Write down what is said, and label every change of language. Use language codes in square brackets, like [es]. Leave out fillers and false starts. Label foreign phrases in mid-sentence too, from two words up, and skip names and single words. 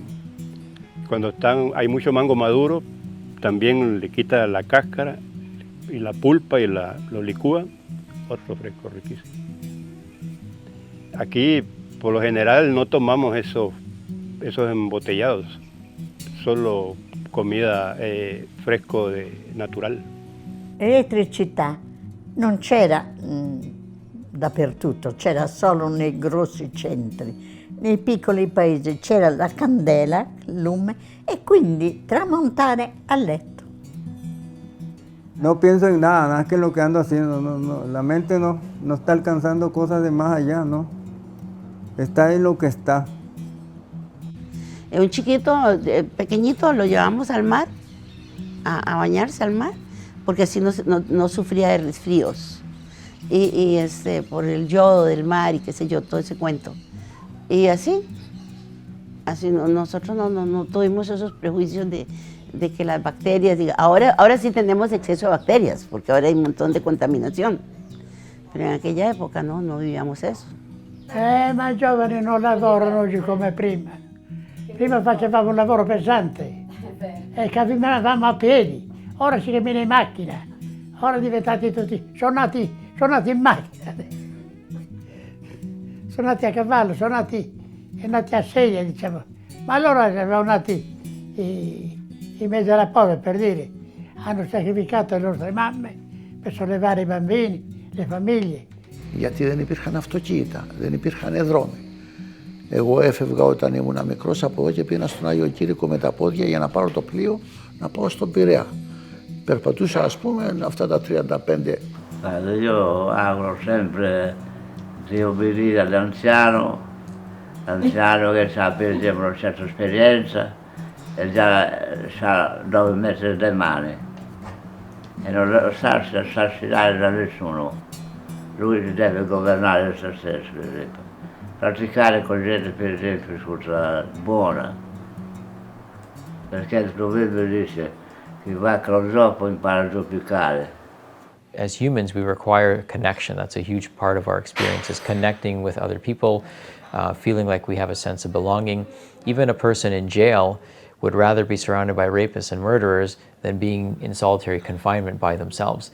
[es] Cuando hay mucho mango maduro, también le quita la cáscara y la pulpa y lo licúa otro fresco riquísimo. Aquí, por lo general, no tomamos esos embotellados, solo comida fresco natural. [it] L'elettricità non c'era dappertutto, c'era solo nei grossi centri. Nei piccoli paesi c'era la candela, il lume, e quindi tramontare a letto. [es] No pienso en nada, nada que lo que ando haciendo, la mente no está alcanzando cosas de más allá, no. Está en lo que está. Un chiquito, pequeñito, lo llevamos al mar, a bañarse al mar, porque así no sufría de resfríos. Y por el yodo del mar y qué sé yo, todo ese cuento. Y así nosotros no tuvimos esos prejuicios de que las bacterias, ahora sí tenemos exceso de bacterias, porque ahora hay un montón de contaminación. Pero en aquella época no vivíamos eso. [it] Ma i giovani non lavorano oggi come prima. Prima facevamo un lavoro pesante e camminavamo a piedi, ora si cammina in macchina, ora diventati tutti, sono nati in macchina, sono nati a cavallo, sono nati a sedia, diciamo, ma allora erano nati in mezzo alla povera, per dire, hanno sacrificato le nostre mamme per sollevare i bambini, le famiglie. [el] Γιατί δεν υπήρχαν αυτοκίνητα, δεν υπήρχαν δρόμοι. Εγώ έφευγα όταν ήμουν μικρός από εδώ και πήγαινα στον Άγιο Κήρυκο με τα πόδια για να πάρω το πλοίο να πάω στον Πειραιά. Περπατούσα, ας πούμε, αυτά τα 35. [it] Io auguro sempre di obbedire all'anziano che sa per una certa esperienza e già sa dove mettere le mani e non lasciarsi assassinare da nessuno. Lui deve governare se stesso, per esempio. Praticare con gente, per esempio, buona. Perché il proverbio dice chi va con zoppo impara a zoppicare. [en] As humans, we require connection. That's a huge part of our experience, is connecting with other people, feeling like we have a sense of belonging. Even a person in jail would rather be surrounded by rapists and murderers than being in solitary confinement by themselves.